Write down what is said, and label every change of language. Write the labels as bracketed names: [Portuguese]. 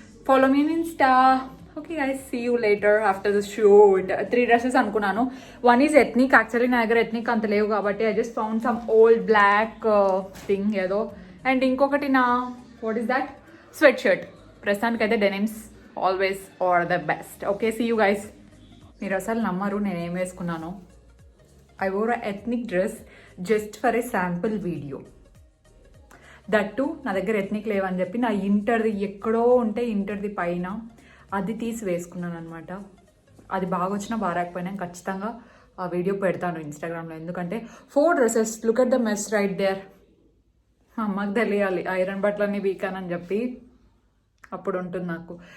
[English] Follow me in insta. Okay guys, see you later after the shoot. 3 dresses అనుకున్నాను. One is ethnic. Actually [Telugu] నా దగ్గర ethnic అంత లేవు కాబట్టి [English] I just found some old black thing ఏదో. And [Telugu] ఇంకొకటి నా [English] What is that sweatshirt. [Telugu] ప్రస్తుతానికి అయితే [English] Denims always are the best. Okay, see you guys. [Telugu] మీరు అసలు నమ్మరు నేను ఏం వేసుకున్నాను. [English] I wore a ethnic dress just for a sample video. [Telugu] That నా దగ్గర ఎథ్నిక్ లేవని చెప్పి నా ఇంటర్ది ఎక్కడో ఉంటే ఇంటర్ది పైన అది తీసి వేసుకున్నాను అనమాట. అది బాగా వచ్చినా బాగా రాకపోయినా ఖచ్చితంగా ఆ వీడియో పెడతాను ఇన్స్టాగ్రామ్లో. ఎందుకంటే 4 dresses, [English] Look at the mess right there. [Telugu] అమ్మకి తెలియాలి ఐరన్ బట్టలన్నీ వీకానని చెప్పి, అప్పుడు ఉంటుంది నాకు.